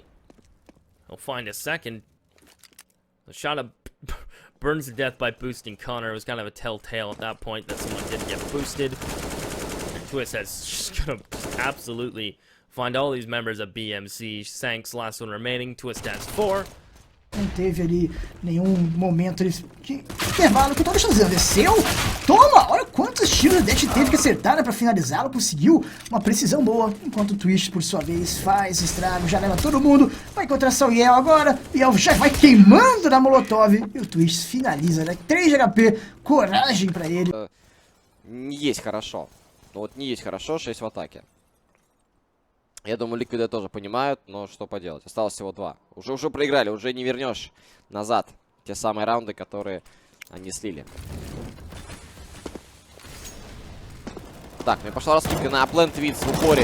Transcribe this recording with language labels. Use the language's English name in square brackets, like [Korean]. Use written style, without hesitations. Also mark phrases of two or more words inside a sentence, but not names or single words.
[English] He'll find a second. The shot up burns to death by boosting Connor. It was kind of a telltale at that point that someone did get boosted. Twistzz has just gonna absolutely find all these members of BMC. Sank's last one remaining. Twistzz has 4. [Portuguese] Não teve ali nenhum momento de intervalo que o Twistzz desceu. Toma! Olha quantos tiros o Dash teve que acertar, né, pra finalizá-lo. Conseguiu uma precisão boa. Enquanto o Twistzz, por sua vez, faz estrago. Já leva todo mundo. Vai encontrar só o Yel agora. O Yel já vai queimando na Molotov. E o Twistzz finaliza, né? 3 de HP. Coragem pra ele. [Russian] Не есть хорошо. Вот не есть хорошо, 6 в атаке. Я думаю, Ликвиды тоже понимают, но что поделать. Осталось всего 2. Уже проиграли, уже не вернешь назад те самые раунды, которые они слили. Так, мне пошла раскидка на плен Twistzz в упоре.